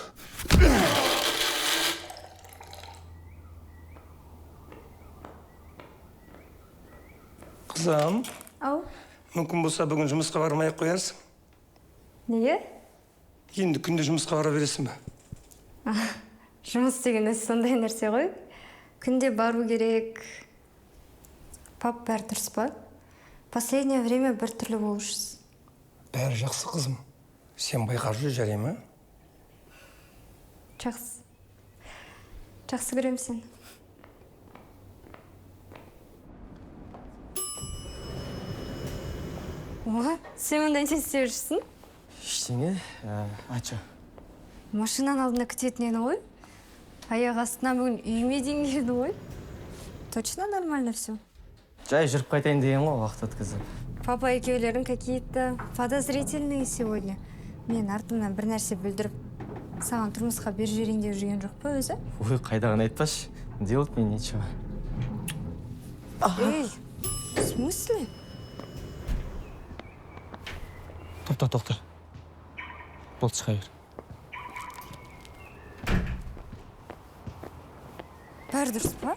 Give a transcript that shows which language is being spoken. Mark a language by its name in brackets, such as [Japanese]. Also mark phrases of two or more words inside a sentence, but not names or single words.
[Kazakh] Қызым, Ау, мүмкін болса бүгін жұмысқа бармай қоярсың. неге? Енді күнде жұмысқа бара бересің бе? Жұмыс деген өзі сондай нәрсе ғой. Күнде бару керек. Пап бәрі дұрыс па? [Russian] Последнее время [Kazakh] бір түрлі болушысыз. Бәрі жақсы, қызым. Сен байқап жүр, жарай ма? Жақсы. Жақсы көрем сені. Оға, сен мұнда не істеп жүрсің? Ештеңе, ача. Машинаның алдына күтетін ені ғой. Аяқ астынан бүгін үйіме дейін келді ғой. [Russian] Точно нормально все. [Kazakh] Жай жүріп қайтайын деген ғой, уақыт өткізіп. Папа екеулерің [Russian] какие-то подозрительные сегодня. [Kazakh] Мен артымнан бір нәрсе бүлдіріп, саған тұрмысқа беріп жіберейін деп жүрген жоқ па өзі? Ой, қайдағын айтпашы. [Russian] Делать мне нечего. Эй, в смысле? [Kazakh] Тоқта. Болды, шыға бер. Бәрі дұрыс па?